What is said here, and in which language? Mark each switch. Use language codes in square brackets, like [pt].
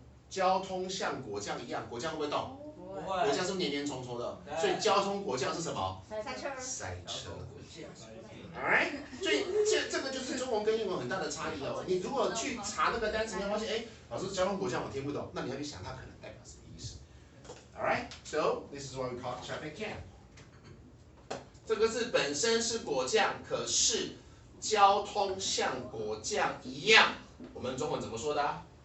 [zh] 交通像果酱一样，果酱会不会动？果酱是黏黏稠稠的，所以交通果酱是什么？塞车。 Alright， 所以这个就是中文跟英文很大的差异哦。你如果去查那个单词，你会发现，哎，老师交通果酱我听不懂，那你要去想它可能代表什么意思。 [en] Alright, so this is what we call traffic jam. [zh] 这个字本身是果酱，可是交通像果酱一样，我们中文怎么说的啊？